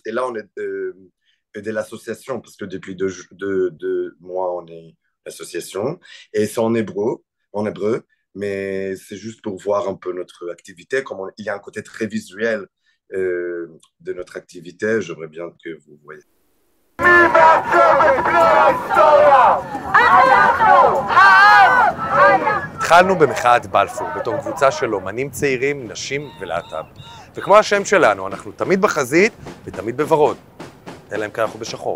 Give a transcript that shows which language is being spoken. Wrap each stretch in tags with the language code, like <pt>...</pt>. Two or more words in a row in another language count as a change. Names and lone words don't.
<fr>Et là, on est de l'association, parce que depuis deux mois, on est l'association. Et c'est en hébreu, mais c'est juste pour voir un peu notre activité. Il y a un côté très visuel de notre activité. J'aimerais bien que vous voyez.</fr> <he>התחלנו במחאת בלפור, בתור קבוצה של אומנים צעירים, נשים ולהט"ב. וכמו השם שלנו, אנחנו תמיד בחזית ותמיד בוורוד. אלא אם כן אנחנו בשחור.</he>